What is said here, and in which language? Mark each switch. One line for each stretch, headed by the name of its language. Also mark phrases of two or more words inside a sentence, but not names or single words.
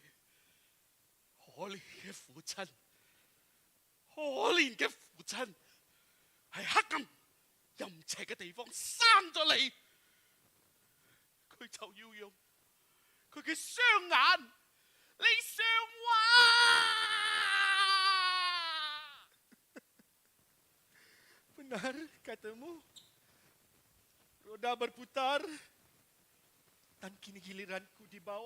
Cantonese: 可憐嘅父親，可憐嘅父親，喺黑暗陰邪嘅地方生咗你，佢就要用佢嘅雙眼嚟償還。
Indonesian: Benar katamu. Roda berputar dan kini giliranku di bawah.